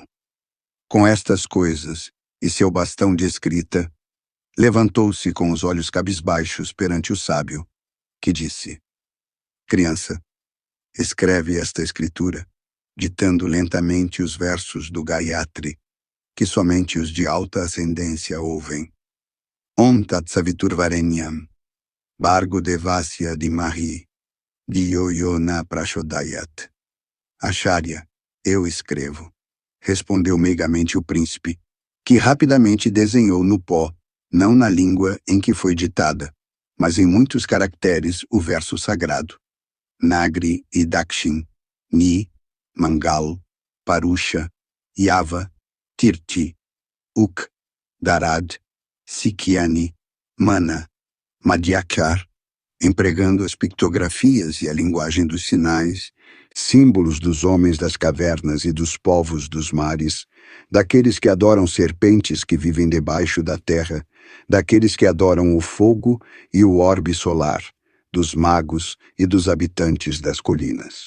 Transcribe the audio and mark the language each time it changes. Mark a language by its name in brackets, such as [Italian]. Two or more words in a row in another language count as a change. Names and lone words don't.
[Portuguese] Com estas coisas e seu bastão de escrita, levantou-se com os olhos cabisbaixos perante o sábio, que disse: criança, escreve esta escritura, ditando lentamente os versos do Gayatri, que somente os de alta ascendência ouvem. [Sanskrit] ॐ तत् सवितुर्वरेण्यं, भर्गो देवस्य धीमहि, धियो यो नः प्रचोदयात्. [Portuguese] Acharya, eu escrevo, respondeu meigamente o príncipe, que rapidamente desenhou no pó, não na língua em que foi ditada, mas em muitos caracteres o verso sagrado. Nagri e Dakshin, Ni, Mangal, Parusha, Yava, Tirti, Uk, Darad, Sikyani, Mana, Madhyakar, empregando as pictografias e a linguagem dos sinais, símbolos dos homens das cavernas e dos povos dos mares, daqueles que adoram serpentes que vivem debaixo da terra, daqueles que adoram o fogo e o orbe solar, dos magos e dos habitantes das colinas.